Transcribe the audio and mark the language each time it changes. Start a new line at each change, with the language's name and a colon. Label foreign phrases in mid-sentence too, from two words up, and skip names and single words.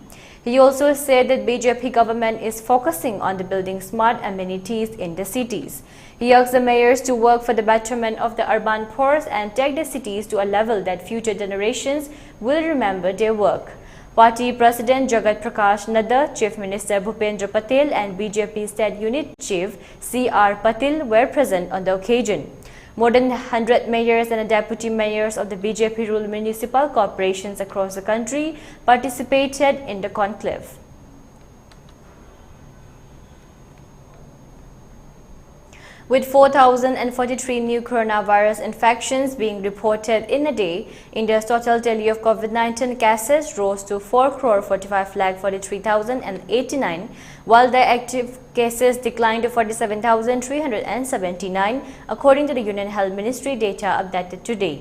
English: He also said that BJP government is focusing on the building smart amenities in the cities. He asked the mayors to work for the betterment of the urban poor and take the cities to a level that future generations will remember their work. Party President Jagat Prakash Nadda, Chief Minister Bhupendra Patel and BJP State Unit Chief C.R. Patil were present on the occasion. More than 100 mayors and deputy mayors of the BJP-ruled municipal corporations across the country participated in the conclave. With 4,043 new coronavirus infections being reported in a day, India's total tally of COVID-19 cases rose to 4,45,43,089, while the active cases declined to 47,379, according to the Union Health Ministry data updated today.